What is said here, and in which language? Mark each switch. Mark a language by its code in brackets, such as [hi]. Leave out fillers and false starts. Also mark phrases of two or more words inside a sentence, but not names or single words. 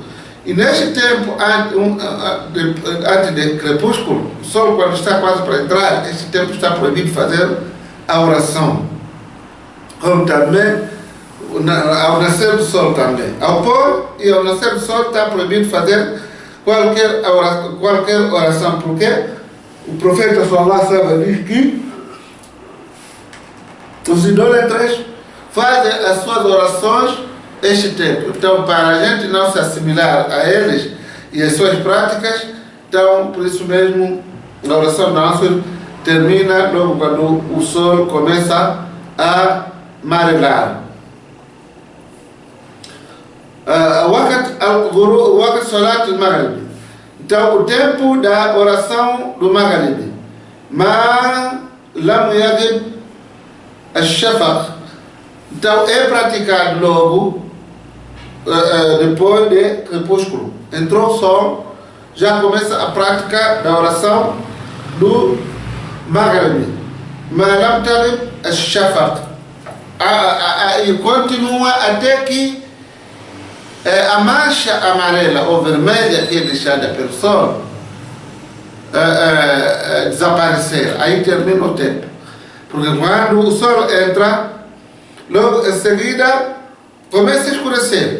[pt] E neste tempo, antes de crepúsculo, o sol quando está quase para entrar, este tempo está proibido fazer a oração. Como também ao nascer do sol também. Ao pôr e ao nascer do sol está proibido fazer qualquer oração. Porque o profeta [ar] صلى الله عليه وسلم [pt] diz que os idólatras fazem as suas orações este tempo. Então, para a gente não se assimilar a eles e as suas práticas, então, por isso mesmo, a oração do Asr termina logo quando o sol começa a marelar. [ar] وقت صلاة المغرب. [pt] Então, o tempo da oração do Maghrib. [ar] ما لم يغب الشفق. [pt] Então, é praticado logo depois de crepúsculo. Entrou o sol, já começa a prática da oração do Maghrib. [ar] ما لم يغب الشفق. [pt] E continua até que a mancha amarela ou vermelha que é deixada pelo sol desaparecer. Aí termina o tempo. Porque quando o sol entra, logo em seguida começa a escurecer.